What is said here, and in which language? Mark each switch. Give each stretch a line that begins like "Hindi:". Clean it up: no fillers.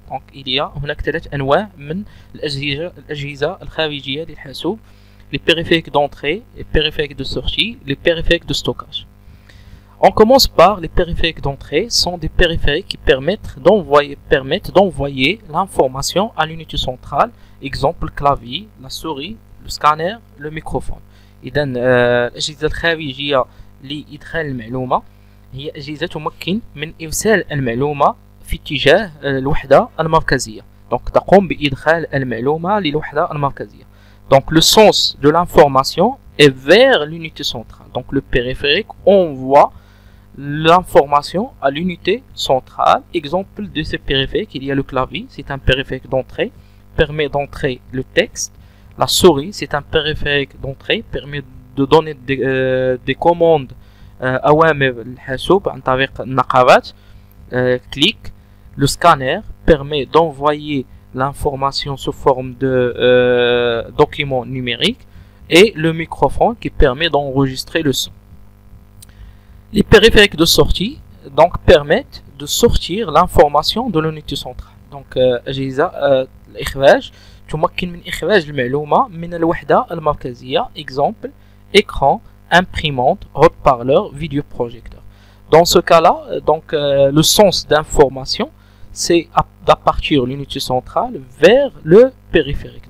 French: Donc il y a
Arabic: هناك ثلاث أنواع من الأجهزة الخارجية للحاسوب:
French: les périphériques d'entrée, les périphériques de sortie, les périphériques de stockage. On commence par les périphériques d'entrée. Sont des périphériques qui permettent d'envoyer l'information à l'unité centrale. Exemple, le clavier, la souris, le scanner, le microphone.
Arabic: إذا الأجهزة الخارجية لإدخال المعلومة هي أجهزة تمكن من إرسال المعلومة في اتجاه الوحدة المركزية. Donc تقوم بإدخال المعلومة للوحدة المركزية.
French: Donc le sens de l'information est vers l'unité centrale. Donc le périphérique envoie l'information à l'unité centrale. Exemple de ces périphériques, il y a le clavier, c'est un périphérique d'entrée, permet d'entrer le texte. La souris, c'est un périphérique d'entrée, permet de donner des commandes
Arabic: أوامر الحاسوب عن طريق النقرات
French: clic. Le scanner permet d'envoyer l'information sous forme de document numérique, et le microphone qui permet d'enregistrer le son. Les périphériques de sortie donc permettent de sortir l'information de l'unité centrale.
Arabic: Donc أجهزة الإخراج تمكن من إخراج المعلومة من الوحدة المركزية.
French: Exemple, écran, imprimante, haut-parleur, vidéoprojecteur. Dans ce cas-là, donc le sens d'information, c'est à partir de l'unité centrale vers le périphérique.